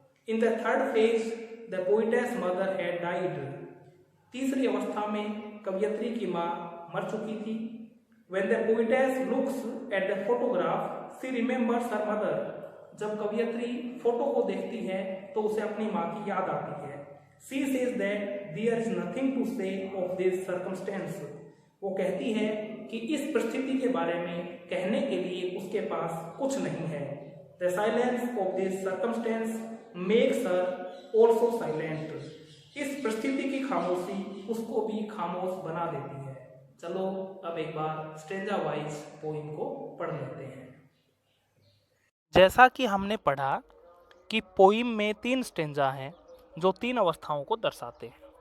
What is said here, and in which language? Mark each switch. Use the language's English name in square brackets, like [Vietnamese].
[English] In the third phase, the poetess mother had died. [Hindi] तीसरी अवस्था में कवयित्री की माँ मर चुकी थी। [English] When the poetess looks at the photograph, she remembers her mother. [Hindi] जब कवयित्री फोटो को देखती है तो उसे अपनी माँ की याद आती है। [English] She says that there is nothing to say of this circumstance. [Hindi] वो कहती है कि इस परिस्थिति के बारे में कहने के लिए उसके पास कुछ नहीं है। [English] The silence of this circumstance makes her also silent. [Hindi] इस परिस्थिति की खामोशी उसको भी खामोश बना देती है। चलो अब एक बार स्टेंजा वाइज पोइम को पढ़ लेते हैं। जैसा कि हमने पढ़ा कि पोइम में 3 स्टेंजा हैं जो 3 अवस्थाओं को दर्शाते हैं।